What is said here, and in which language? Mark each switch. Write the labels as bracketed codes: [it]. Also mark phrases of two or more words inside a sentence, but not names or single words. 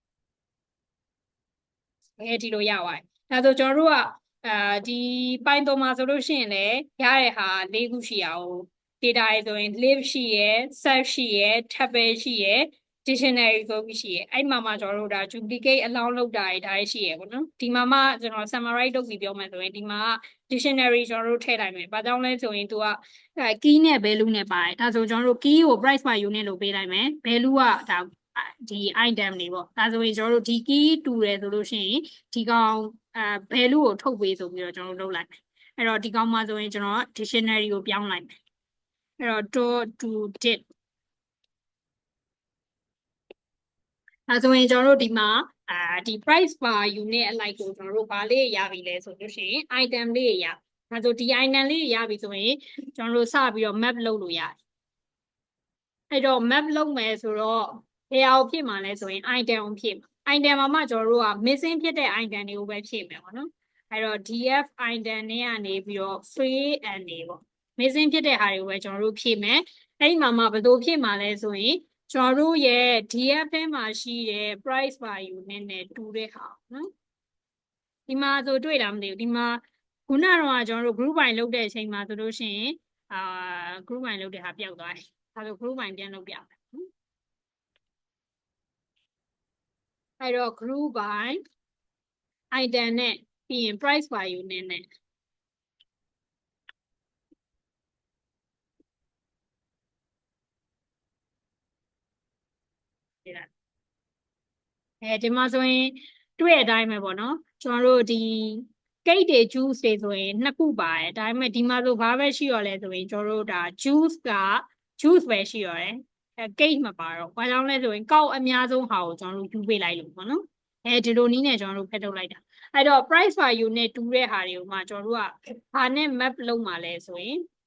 [my] ဒီလိုရပါတယ်ဒါဆိုကျွန်တော်တို့ကဒီ Python မှာဆိုလို့ရှိရင်လည်းရတဲ့ဟာ၄ခုရှိအောင် data ရယ်ဆိုရင် list ရှိရယ် search ရှိရယ် table ရှိ ရယ် dictionary ဆိုပြီးရှိရယ်အဲ့မှာမှကျွန်တော်တို့ဒါ [en] duplicate allow [my] လုပ်တာဒါရှိရယ်ပေါ့နော်ဒီမှာမှကျွန်တော် summarize လုပ်ပြီးပြောမယ်ဆိုရင်ဒီမှာ dictionary ကျွန်တော်တို့ထည့်လိုက်မယ်ဘာကြောင့်လဲဆိုရင်သူက key နဲ့ value နဲ့ပါတယ်ဒါဆိုကျွန်တော်တို့ key ကို [en] price by unit [my] လို့ပေးလိုက်မယ် value ကဒါဒီ item တွေပေါ့ဒါဆိုရင်ကျွန်တော်တို့ဒီ key တူတယ်ဆိုလို့ရှိရင်ဒီကောင်value ကိုထုတ်ပေးဆိုပြီးတော့ကျွန်တော်တို့လုပ်လိုက်မယ်အဲ့တော့ဒီကောင်မှာဆိုရင်ကျွန်တော် dictionary ကိုပြောင်းလိုက်မယ်အဲ့တော့ [en] dot to did [my] ဒါဆိုရင်ကျွန်တော်တို့ဒီမှာဒီ [en] price per unit [my] အလိုက်ကိုကျွန်တော်တို့ဘာလေးရပြီလဲဆိုလို့ရှိရင် item လေးရဒါဆိုဒီ item လေးရပြီဆိုရင်ကျွန်တော်တို့စပြီးတော့ map လုပ်လို့ရတယ်အဲ့တော့ map လုပ်မယ်ဆိုတော့ဘယ်အောင်ဖြစ်မှာလဲဆိုရင် item ကိုဖြစ်မှာ item မှာမှကျွန်တော်တို့က missing ဖြစ်တဲ့ item တွေကိုပဲဖြည့်မယ်ပေါ့နော်အဲ့တော့ [en] df item [my] နဲ့ကနေပြီးတော့ [en] free and [my] တွေပေါ့ missing ဖြစ်တဲ့ဟာတွေကိုပဲကျွန်တော်တို့ဖြည့်မယ်အဲ့ဒီမှာမှဘယ်လိုဖြည့်မှာလဲဆိုရင်ကျွန်တော်တို့ရဲ့ df ထဲမှာရှိတဲ့ [en] price per unit [my] နဲ့တူတဲ့ဟာနော်ဒီမှာဆိုတွေ့လားမသိဘူးဒီမှာခုနကတော့ကျွန်တော်တို့ [en] group by [my] လုပ်တဲ့အချိန်မှာဆိုလို့ရှိရင် [en] group by [my] လုပ်တဲ့ဟာပျောက်သွားတယ်ဒါဆို [en] group by [my] ပြန်လုပ်ပြမယ် အဲ့တော့ [en] group by item [my] နဲ့ပြီးရင် [en] price by unit [my] နဲ့ဒီမှာဆိုရင်တွေ့တဲ့အတိုင်းပဲပေါ့နော်ကျွန်တော်တို့ဒီ cake တွေ juice တွေဆိုရင်နှစ်ခုပါတယ်ဒါပေမဲ့ဒီမှာဆိုဘာပဲရှိရလဲဆိုရင်ကျွန်တော်တို့ဒါ juice က juice ပဲရှိရတယ်cake မပါတော့ဘာကြောင့်လဲဆိုရင်ကောက်အများဆုံးဟာကိုကျွန်တော်တို့ယူပေးလိုက်လို့ပေါ့နော်ဒီလိုနည်းနဲ့ကျွန်တော်တို့ဖက်ထုတ်လိုက်တာအဲ့တော့ [en] price per unit [my] တူတဲ့ဟာတွေကိုမှကျွန်တော်တို့ကဘာနဲ့ map လုပ်မှာလဲဆိုရင်